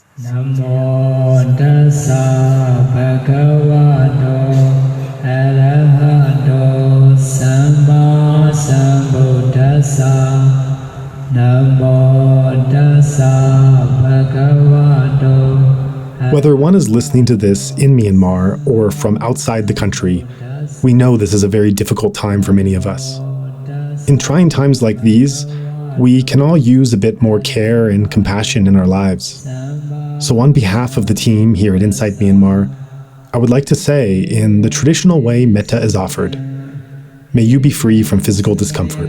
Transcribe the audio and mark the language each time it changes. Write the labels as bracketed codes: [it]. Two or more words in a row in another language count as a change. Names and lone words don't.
[pi] Namo tassa bhagavato arahato samma sambuddhassa. Namo tassa bhagavato. [en] Whether one is listening to this in Myanmar or from outside the country, we know this is a very difficult time for many of us. In trying times like these, we can all use a bit more care and compassion in our lives. So on behalf of the team here at Insight Myanmar, I would like to say, in the traditional way metta is offered, may you be free from physical discomfort.